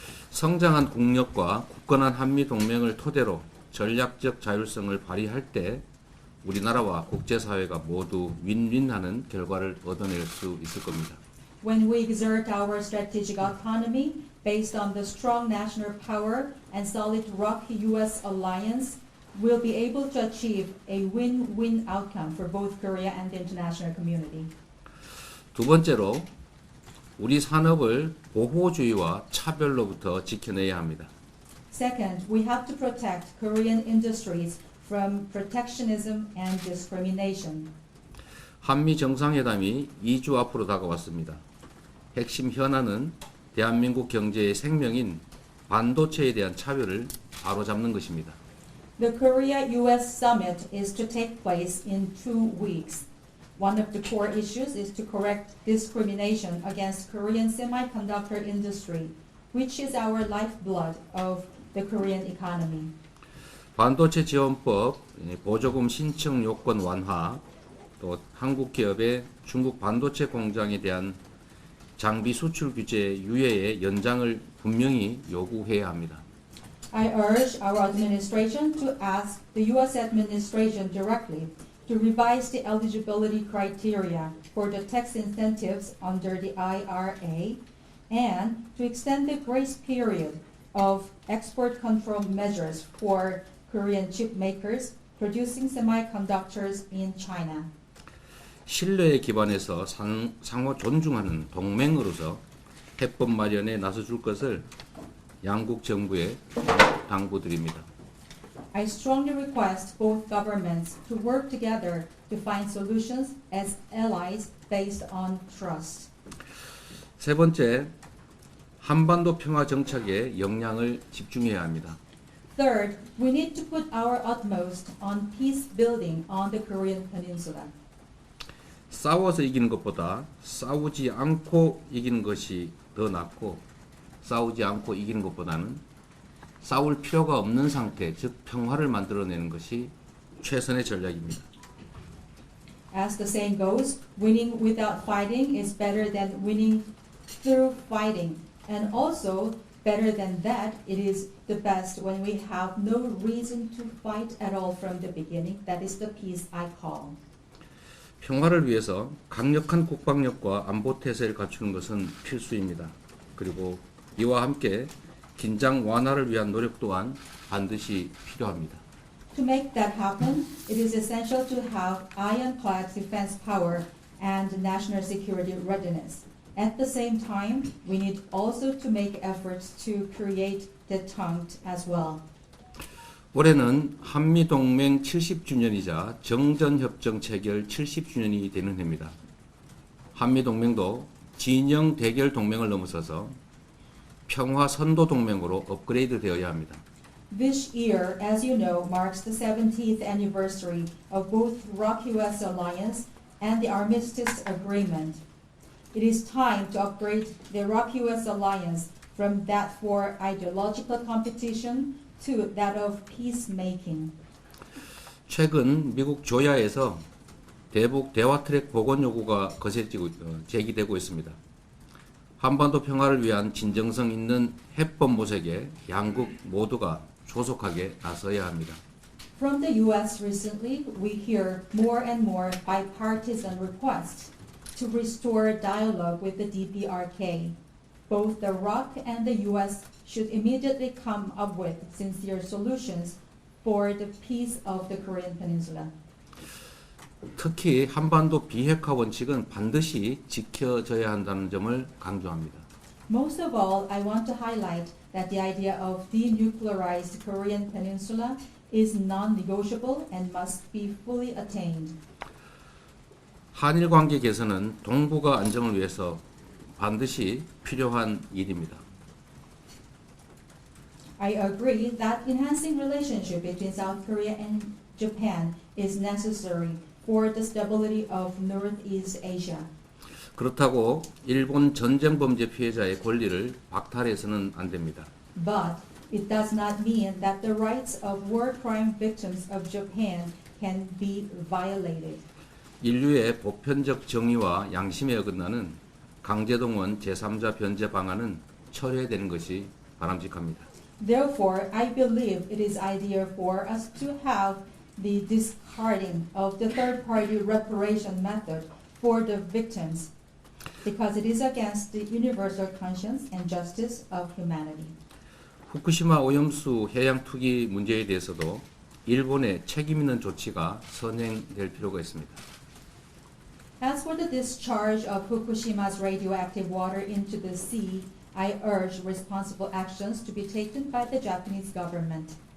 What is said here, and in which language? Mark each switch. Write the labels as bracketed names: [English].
[Korean] 성장한 국력과 굳건한 한미 동맹을 토대로 전략적 자율성을 발휘할 때 우리나라와 국제사회가 모두 윈윈하는 결과를 얻어낼 수 있을 겁니다. [English] When we exert our strategic autonomy based on the strong national power and solid ROK-US alliance, we'll be able to achieve a win-win outcome for both Korea and the international community. [Korean] 두 번째로 우리 산업을 보호주의와 차별로부터 지켜내야 합니다. [English] Second, we have to protect Korean industries from protectionism and discrimination. [Korean] 한미 정상회담이 2주 앞으로 다가왔습니다. 핵심 현안은 대한민국 경제의 생명인 반도체에 대한 차별을 바로잡는 것입니다. [English] The Korea-US summit is to take place in 2 weeks. One of the core issues is to correct discrimination against Korean semiconductor industry, which is our lifeblood of the Korean economy. [Korean] 반도체 지원법, 보조금 신청 요건 완화, 또 한국 기업의 중국 반도체 공장에 대한 장비 수출 규제 유예의 연장을 분명히 요구해야 합니다. [English] I urge our administration to ask the U.S. administration directly to revise the eligibility criteria for the tax incentives under the IRA and to extend the grace period of export control measures for Korean chip makers producing semiconductors in China. [Korean] 신뢰에 기반해서 상호 존중하는 동맹으로서 해법 마련에 나서줄 것을 양국 정부에 당부드립니다. [English] I strongly request both governments to work together to find solutions as allies based on trust. [Korean] 세 번째, 한반도 평화 정착에 역량을 집중해야 합니다. [English] Third, we need to put our utmost on peace building on the Korean Peninsula. [Korean] 싸워서 이기는 것보다 싸우지 않고 이기는 것이 더 낫고 싸우지 않고 이기는 것보다는 싸울 필요가 없는 상태, 즉 평화를 만들어내는 것이 최선의 전략입니다. [English] As the saying goes, winning without fighting is better than winning through fighting. And also, better than that, it is the best when we have no reason to fight at all from the beginning. That is the peace I call. [Korean] 평화를 위해서 강력한 국방력과 안보 태세를 갖추는 것은 필수입니다. 그리고 이와 함께 긴장 완화를 위한 노력 또한 반드시 필요합니다. [English] To make that happen, it is essential to have ironclad defense power and national security readiness. At the same time, we need also to make efforts to create detente as well. [Korean] 올해는 한미동맹 70주년이자 정전협정 체결 70주년이 되는 해입니다. 한미동맹도 진영 대결 동맹을 넘어서서 평화 선도 동맹으로 업그레이드 되어야 합니다. [English] This year, as you know, marks the 70th anniversary of both ROK-US alliance and the Armistice Agreement. It is time to upgrade the ROK-US alliance from that for ideological competition to that of peacemaking. [Korean] 최근 미국 조야에서 대북 대화 트랙 복원 요구가 거세지고 제기되고 있습니다. 한반도 평화를 위한 진정성 있는 해법 모색에 양국 모두가 조속하게 나서야 합니다. [English] From the U.S. recently, we hear more and more bipartisan requests to restore dialogue with the DPRK. Both the ROK and the U.S. should immediately come up with sincere solutions for the peace of the Korean Peninsula. [Korean] 특히 한반도 비핵화 원칙은 반드시 지켜져야 한다는 점을 강조합니다. [English] Most of all, I want to highlight that the idea of denuclearized Korean Peninsula is non-negotiable and must be fully attained. [Korean] 한일 관계 개선은 동북아 안정을 위해서 반드시 필요한 일입니다. [English] I agree that enhancing relationship between South Korea and Japan is necessary for the stability of Northeast Asia. [Korean] 그렇다고 일본 전쟁 범죄 피해자의 권리를 박탈해서는 안 됩니다. [English] But it does not mean that the rights of war crime victims of Japan can be violated. [Korean] 인류의 보편적 정의와 양심에 어긋나는 강제동원 제3자 변제 방안은 철회되는 것이 바람직합니다. [English] Therefore, I believe it is ideal for us to have the discarding of the third-party reparation method for the victims because it is against the universal conscience and justice of humanity. [Korean] 후쿠시마 오염수 해양 투기 문제에 대해서도 일본의 책임 있는 조치가 선행될 필요가 있습니다. [English] As for the discharge of Fukushima's radioactive water into the sea, I urge responsible actions to be taken by the Japanese government.